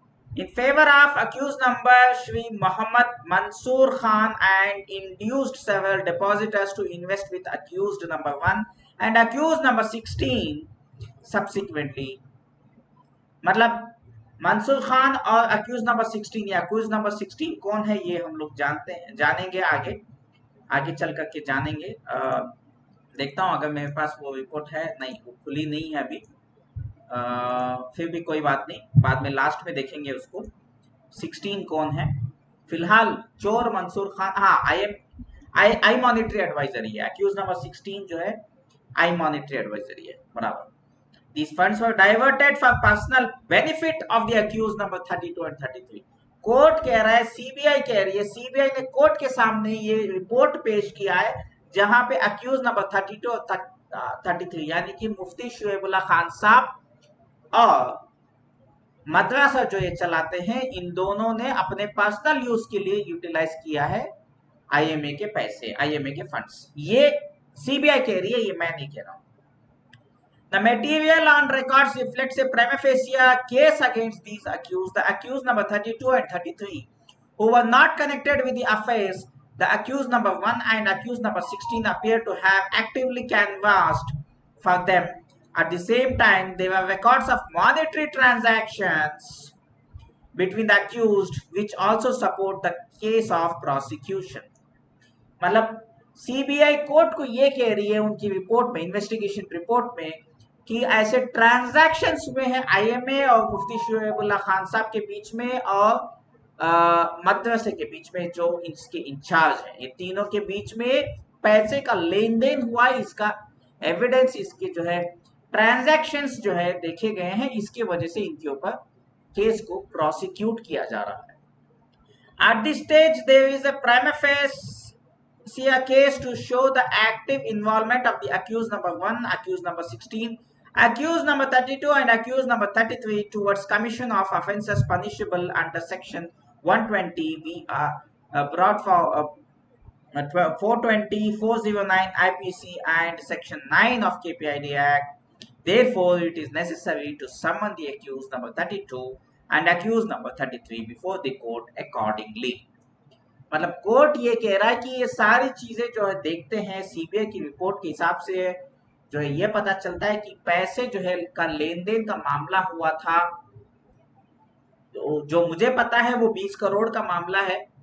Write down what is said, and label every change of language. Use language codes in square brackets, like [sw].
[en] In favor of accused number Shri Muhammad Mansoor Khan and induced several depositors to invest with accused number 1 and accused number 16 subsequently। [hi] मतलब मंसूर खान और accused number 16 या accused number 16 कौन है ये हम लोग जानते हैं, जानेंगे आगे चल करके जानेंगे। देखता हूं अगर मेरे पास वो रिपोर्ट है, नहीं वो खुली नहीं है अभी। फिर भी कोई बात नहीं, बाद में लास्ट में देखेंगे उसको 16 कौन है। फिलहाल चोर मंसूर खान, हाँ आई मॉनिटरी एडवाइजरी है, अक्यूज नंबर 16 जो है आई मॉनिटरी एडवाइजरी है, बराबर। [en] These funds were diverted for personal benefit of the accused number 32 and 33। [hi] Court कह रहा है, सीबीआई कह रही है, सीबीआई ने कोर्ट के सामने ये रिपोर्ट पेश किया है जहां पे अक्यूज नंबर 32 और 33 यानी कि मुफ्ती शुएबुल्लाह खान साहब और मदरसा जो ये चलाते हैं, इन दोनों ने अपने पर्सनल यूज के लिए यूटिलाइज किया है आईएमए के पैसे, आईएमए के फंड्स। ये सीबीआई कह रही है, ये मैं नहीं कह रहा हूं। [en] The material on records reflects a prima facie case against these accused. The accused number 32 and 33, who were not connected with the affairs, the accused number 1 and accused number 16 appear to have actively canvassed for them. At the same time, there were records of monetary transactions between the accused, which also support the case of prosecution। [hi] मतलब CBI court को ये कह रही है उनकी report में, investigation report में, कि ऐसे ट्रांजैक्शंस हुए हैं आईएमए और मुफ्ती शुएबुल्लाह खान साहब के बीच में और मदरसे के बीच में जो इसके इंचार्ज हैं, ये तीनों के बीच में पैसे का लेन देन हुआ है, इसका एविडेंस, इसके जो है ट्रांजैक्शंस जो है देखे गए हैं, इसके वजह से इनके ऊपर केस को प्रोसिक्यूट किया जा रहा है। [en] At this stage there is a prima facie case to show the active involvement of the accused number 1, accused number 16, accused number 32 and accused number 33 towards commission of offences punishable under section 120 we brought for 420 409 IPC and section 9 of KPID Act। Therefore it is necessary to summon the accused number 32 and accused number 33 before the court accordingly। [hi] मतलब court ये कह रहा है कि ये सारी चीजें जो है देखते हैं सीबीआई की रिपोर्ट के हिसाब से जो है ये पता चलता है कि पैसे जो है का लेन देन का मामला हुआ था, तो जो मुझे पता है वो 20 करोड़ का मामला है।